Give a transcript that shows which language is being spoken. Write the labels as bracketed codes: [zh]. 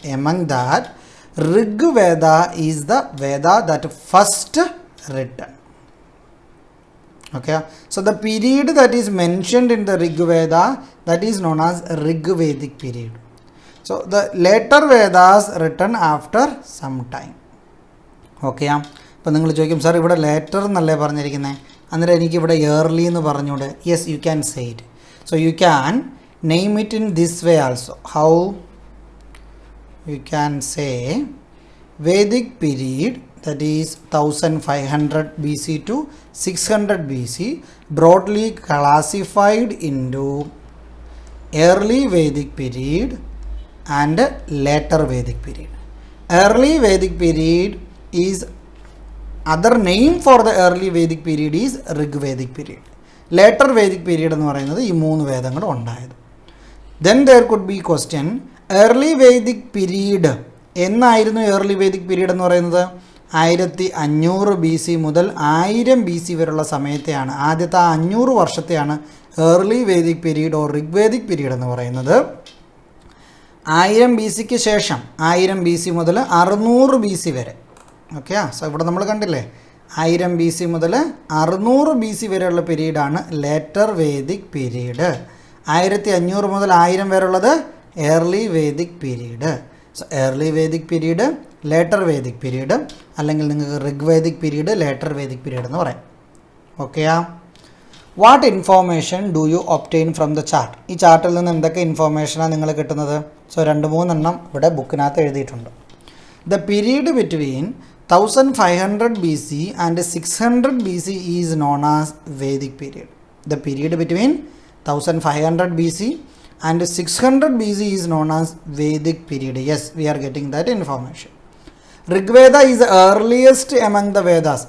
[en] Among that, Rigveda is the Veda that first written. Okay, so the period that is mentioned in the Rigveda, that is known as Rigvedic period. So the later Vedas written after some time. [ml] Okay, അപ്പോൾ നിങ്ങൾ ചോദിക്കും, sir ഇവിടെ later എന്നല്ലേ പറഞ്ഞിരിക്കുന്നത്, അന്നേരം എനിക്ക് ഇവിടെ yearly എന്ന് പറഞ്ഞുകൂടെ? [en] Yes, you can say it. So you can name it in this way also. How you can say Vedic period, that is 1500 BC to 600 BC, broadly classified into early Vedic period and later Vedic period. Early Vedic period is, other name for the early Vedic period is Rigvedic period. [ml] Later Vedic period എന്ന് പറയുന്നത് ഈ 3 വേദങ്ങൾ ഉണ്ടായത്. [en] Then there could be question, early Vedic period [ml] എന്നായിരുന്നു [en] early Vedic period [ml] എന്ന് പറയുന്നത്? 1500 BC മുതൽ 1000 BC വരെയുള്ള സമയത്തെയാണ്, ആദ്യത്തെ 500 വർഷത്തെയാണ് early Vedic period or Rigvedic period എന്ന് പറയുന്നത്. 1000 BCക്ക് ശേഷം 1000 BC മുതൽ 600 BC വരെ, ഓക്കെ. സോ ഇവിടെ നമ്മൾ കണ്ടില്ലേ, 1000 BC മുതൽ 600 BC വരെയുള്ള പീരീഡാണ് ലേറ്റർ വേദിക് പീരീഡ്. 1500 മുതൽ 1000 വരെയുള്ളത് early Vedic period. So early Vedic period, later Vedic period, അല്ലെങ്കിൽ നിങ്ങൾക്ക് Rigvedic period, later Vedic period എന്ന് പറയാം. ഓക്കെയാ? [en] What information do you obtain from the chart? [ml] ഈ ചാർട്ടിൽ നിന്ന് എന്തൊക്കെ ഇൻഫോർമേഷനാണ് നിങ്ങൾ കിട്ടുന്നത്? സോ 2-3 എണ്ണം ഇവിടെ ബുക്കിനകത്ത് എഴുതിയിട്ടുണ്ട്. [en] The period between 1500 BC and 600 BC is known as Vedic period. The period between 1500 BC and 600 BC is known as Vedic period. Yes, we are getting that information. Rigveda is the earliest among the Vedas.